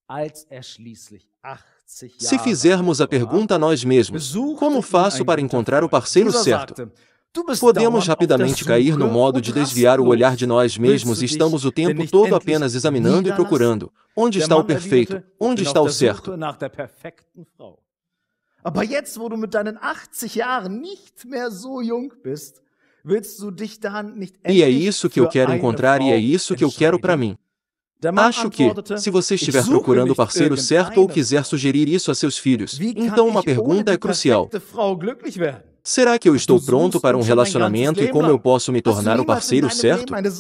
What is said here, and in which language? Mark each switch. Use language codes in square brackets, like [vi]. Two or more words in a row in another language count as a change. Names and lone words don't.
[pt] Se fizermos a pergunta a nós mesmos: "Como faço para encontrar o parceiro certo?", podemos rapidamente cair no modo de desviar o olhar de nós mesmos e estamos o tempo todo apenas examinando e procurando: onde está o perfeito? Onde está o certo? [de] Aber jetzt, wo du mit deinen 80 Jahren nicht mehr so jung bist, [pt] E é isso que eu quero encontrar e é isso que eu quero para mim. Acho que, se você estiver procurando o parceiro certo ou quiser sugerir isso a seus filhos, então uma pergunta é crucial: será que eu estou pronto para um relacionamento e como eu posso me tornar o parceiro certo?